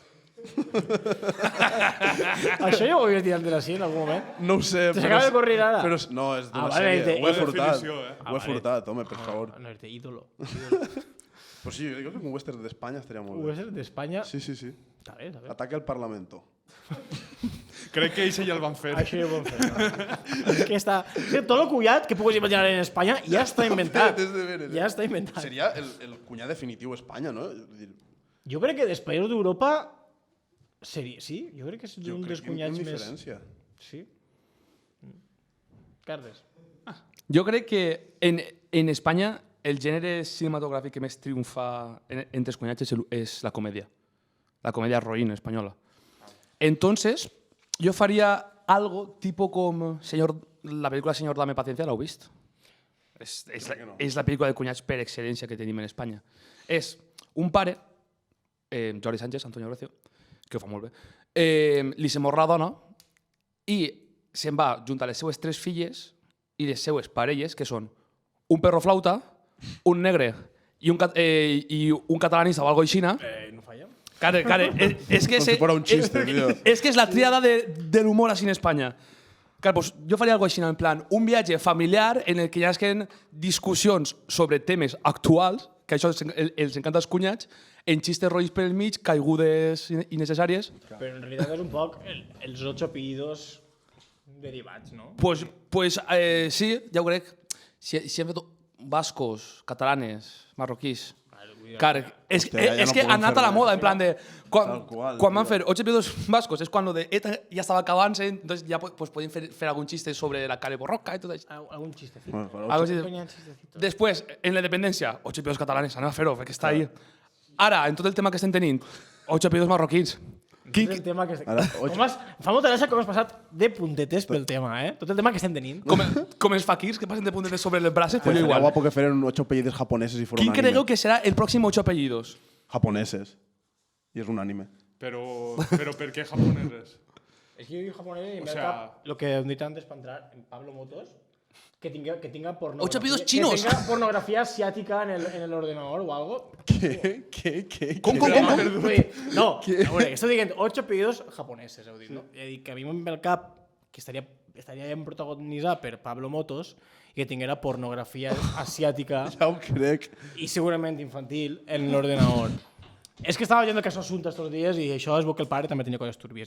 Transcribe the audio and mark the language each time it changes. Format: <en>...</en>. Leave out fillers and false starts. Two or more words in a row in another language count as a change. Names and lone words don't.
<ca>Això ja ho havies dit antes així, en algun moment? No ho sé, Te s'acaba de corrir ara? Però, no, és d'una vale, sèrie. Ho he furtat. definició, eh? Ho he furtat, home, per favor. No, és ídolo. Pues sí, jo crec que un western d'Espanya estaria molt Ho bé. és d'Espanya. Sí, sí, sí. Està bé, està bé. Ataque al Parlamento. Crec que ells ja el van fer. Això ja ho vam fer. És que està... Tot el cullat que puguis imaginar en Espanya ja està inventat. És de veres, Ja està inventat. Seria el cunyat definitiu a Espanya, no? Vull dir, Jo crec que dels països d'Europa seria... Sí, jo crec que és jo un crec dels que amb cunyats més... diferència. Sí. Carles. Jo crec que en Espanya el gènere cinematogràfic que més triomfa entre els cunyats és la comèdia. La comèdia roïn espanyola.</ca> <es>Entonces, yo faría algo tipo como la película Señor, dame paciencia,</es> <ca>¿la heu vist? És la pel·lícula de cunyats per excel·lència que tenim en Espanya. És un pare, Jordi Sánchez, Antonio Gracio, que ho fa molt bé, li se mor la dona i se'n va juntar les seues 3 filles i les seues parelles, que són un perro flauta, un negre i un catalanista o algo aixina. No falla?</ca> <es>Claro, es que Com si fuera un chiste, tío. Es que es la tríada del humor así en España.</es> <ca>Claro, pues yo faria algo així, en plan, un viatge familiar en el que hi hagin discussions sobre temes actuals, que això els encanta als cunyats, en xistes roïs per el mig, caigudes innecessàries. Però en realitat és un poc els 8 apellidos derivats, no? Pues sí, ja ho crec. Si hem fet bascos, catalanes, marroquís... Clar, és Hòstia, ja no que podem han anat a la fer moda, res. en plan de... Tal qual, Quan van tio. fer 8 episodios vascos, és quan lo de ETA ja estava acabant-se, entonces ja pues, podien fer algun xiste sobre la Cale Borroca i tot això. Algun xistecito. Bueno, però</ca> <es>Algo así. Coño, chistecito.</es> <ca>Després, en la independència, 8 episodios catalanes, anem a fer-ho, perquè està ahí. Ara, en tot el tema que estem tenint, 8 episodios marroquins. Tot el tema que... Ara, Fa molta gràcia com has passat de puntetes pel tema, eh? Tot el tema que estem tenint. Com els faquirs que passen de puntetes sobre les braces, pues jo</ca> <es>sería</es> <ca>igual.</ca> <es>guapo que fueran 8 apellidos japoneses y fuera</es> <ca>Quin</ca> <es>un anime.</es> <ca>cregueu que serà el pròxim 8 apellidos?</ca> <es>Japoneses. Y es un anime.</es> <ca>Però per què japoneses? És que jo japonès i</ca> <es>O</es> <ca>me</ca> <es>sea-</es> <ca>cap lo que hem dit antes</ca> <es>para entrar en Pablo Motos, que tenga pornografía. Ocho apellidos chinos. Que tenga pornografía asiática en el ordenador o algo. ¿Qué?</es> <ca>Com? Vull dir, no, a veure, estoy dient 8 apellidos japoneses, heu dit, no? I he dit que a mi em ve al cap que estaria ben protagonitzat per Pablo Motos i que tinguera pornografia asiàtica Ya ho crec. i segurament infantil en l'ordenador. És que estava veient que això assumpte estos dies i això és bo que el pare també tenia coses turbies.</ca>